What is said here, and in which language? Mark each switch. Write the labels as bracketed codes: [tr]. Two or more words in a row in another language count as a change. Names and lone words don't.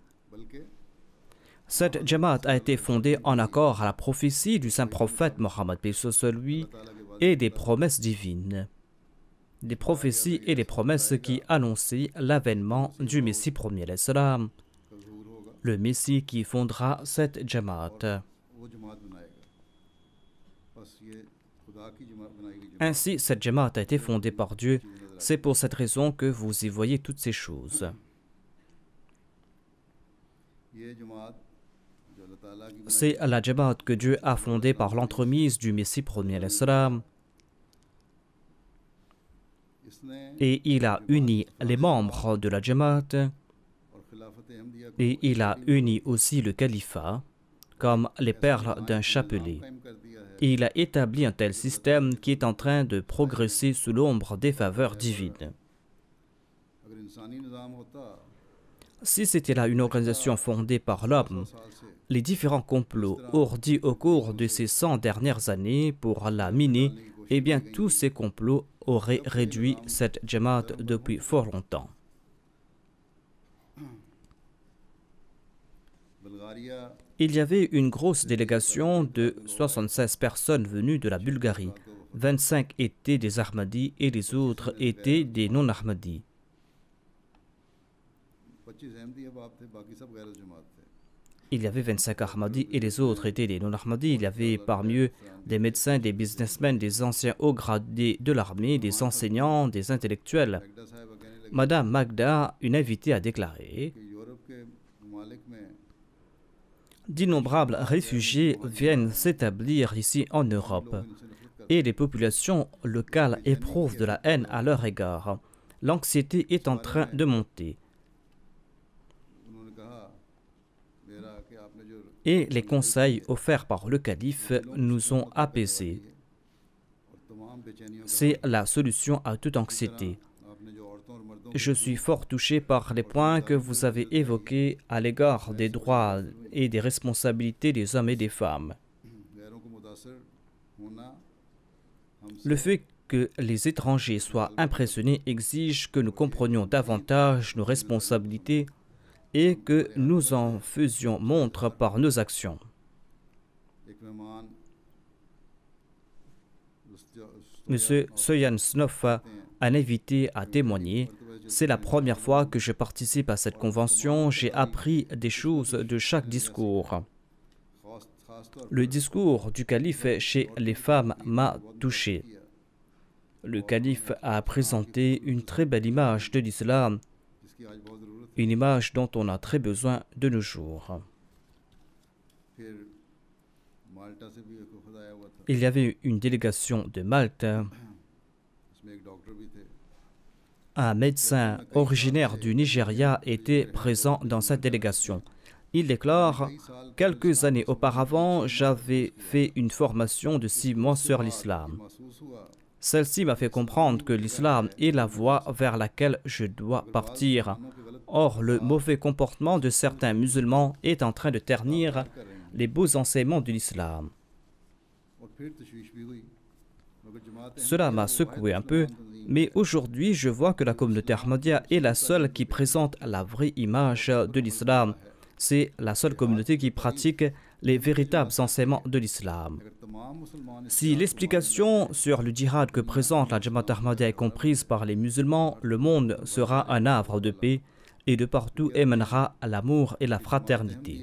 [fr] Cette Jamaat a été fondée en accord à la prophétie du saint prophète Mohammed paix sur lui et des promesses divines. Des prophéties et des promesses qui annonçaient l'avènement du Messie premier, le Messie qui fondera cette Jamaat. [ur] وہ جماعت بنائے گا. بس یہ خدا کی بنائی گئی جماعت [fr] Ainsi, cette Jamaat a été fondée par Dieu. C'est pour cette raison que vous y voyez toutes ces choses. [ur] یہ جماعت جو اللہ تعالیٰ کی بنائی [fr] C'est la Jamaat que Dieu a fondée par l'entremise du Messie premier [ar] علیہ السلام, [ur] इसने [fr] et il a uni les membres de la Jamaat [ur] اور خلافت احمدیہ کو [fr] et il a uni aussi le califat comme les perles d'un chapelet. [ur] قائم کر دیا ہے. [fr] Et il a établi un tel système qui est en train de progresser sous l'ombre des faveurs divines. [ur] اگر انسانی نظام ہوتا [fr] Si c'était là une organisation fondée par l'homme, [ur] 100 سال سے [fr] les différents complots ourdis au cours de ces 100 dernières années pour la miner, eh bien tous ces complots auraient réduit cette Jamaat depuis fort longtemps. [ur] बुल्गारिया [fr] Il y avait une grosse délégation de 76 personnes venues de la Bulgarie. 25 étaient des Ahmadis et les autres étaient des non-Ahmadis. [ur] 25 احمدی احباب تھے، باقی سب غیر جماعت تھے. [fr] Il y avait 25 Ahmadis et les autres étaient des non-Ahmadis. Il y avait parmi eux des médecins, des businessmen, des anciens hauts gradés de l'armée, des enseignants, des intellectuels. [ur] میگڈا صاحب کہنے لگے [fr] Madame Magda, une invitée, a déclaré [ur] کہ یورپ کے ممالک میں [fr] d'innombrables réfugiés viennent s'établir ici en Europe [ur] ان سے نفرت کرتے [fr] et les populations locales éprouvent de la haine à leur égard. L'anxiété est en train de monter. [ur] انہوں نے کہا میرا کہ آپ نے جو [fr] Et les conseils offerts par le calife nous ont apaisés. [ur] اور تمام بے چینیوں [fr] C'est la solution à toute anxiété. [ur] آپ نے جو عورتوں اور مردوں [fr] Je suis fort touché par les points que vous avez évoqués à l'égard des droits et des responsabilités des hommes et des femmes. [ur] غیروں کو متاثر ہونا [fr] Le fait que les étrangers soient impressionnés exige que nous comprenions davantage nos responsabilités et que nous en faisions montre par nos actions. [ur] ایک مہمان [fr] Monsieur Soyan Snoff, un invité, a témoigné. C'est la première fois que je participe à cette convention. J'ai appris des choses de chaque discours. [ur] خاص طور [fr] Le discours du calife chez les femmes m'a touché. Le calife a présenté une très belle image de l'islam, [ur] جس کی آج بہت ضرورت [fr] une image dont on a très besoin de nos jours. [ur] है। پھر مالٹا سے بھی ایک وفد آیا ہوا تھا, [fr] Il y avait une délégation de Malte. [ur] اس میں ایک ڈاکٹر بھی تھے. [fr] Un médecin originaire du Nigeria était présent dans cette délégation. Il déclare « Quelques années auparavant, j'avais fait une formation de 6 mois sur l'islam. [ur] محسوس ہوا [fr] Celle-ci m'a fait comprendre que l'islam est la voie vers laquelle je dois partir. Or, le mauvais comportement de certains musulmans est en train de ternir les beaux enseignements de l'islam. [ur] اور پھر تشویش بھی ہوئی مگر جماعت [fr] Cela m'a secoué un peu, mais aujourd'hui je vois que la communauté Ahmadiyya est la seule qui présente la vraie image de l'islam. C'est la seule communauté qui pratique les véritables enseignements de l'islam. [ur] اگر تمام مسلمان [fr] Si l'explication sur le djihad que présente la Jamaat Ahmadiyya est comprise par les musulmans, le monde sera un havre de paix et de partout émanera l'amour et la fraternité.